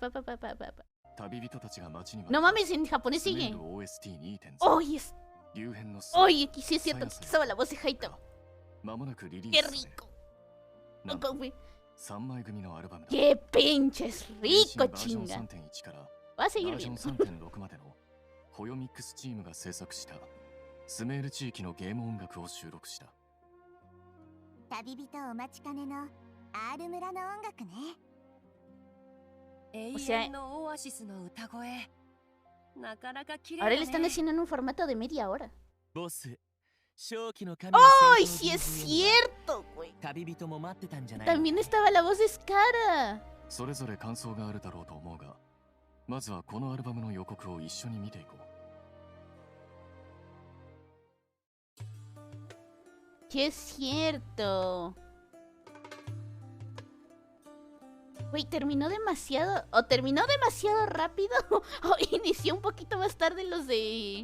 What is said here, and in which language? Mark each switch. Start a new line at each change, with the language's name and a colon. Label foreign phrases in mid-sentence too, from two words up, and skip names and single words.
Spanish: No mames, en japonés sigue. ¡Oye! ¡Oye! Aquí sí es cierto. Aquí estaba la voz de Haito. ¡Qué rico! ¡Qué pinches rico, chinga! Va a seguir viendo.
Japanese: ホヨミックスチームが制作したスメール地域のゲーム音楽を収録した。旅人お待ちかねの R 村の音楽ね。
Spanish: O sea, ahora le están haciendo en un formato de media hora. ¡Ay, sí es cierto, güey! También estaba la voz de Skara.
Japanese: それぞれ感想があるだろうと思うが、まずはこのアルバムの予告を一緒に見ていこう。
Spanish: Sí es cierto. Güey, terminó demasiado. O terminó demasiado rápido. O inició un poquito más tarde los de.